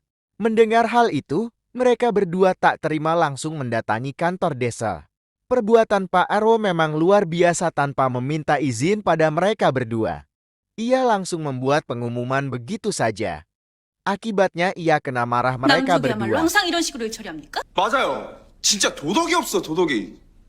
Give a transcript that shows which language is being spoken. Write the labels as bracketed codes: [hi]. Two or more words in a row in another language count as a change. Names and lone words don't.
[id] Mendengar hal itu, mereka berdua tak terima langsung mendatangi kantor desa. Perbuatan Pak RW memang luar biasa tanpa meminta izin pada mereka berdua. Ia langsung membuat pengumuman begitu saja. Akibatnya ia kena marah mereka [ko] 남쪽이야말로 [id] berdua. [ko] 항상 이런 식으로 처리합니까? 맞아요. 진짜 도덕이 없어, 도덕이.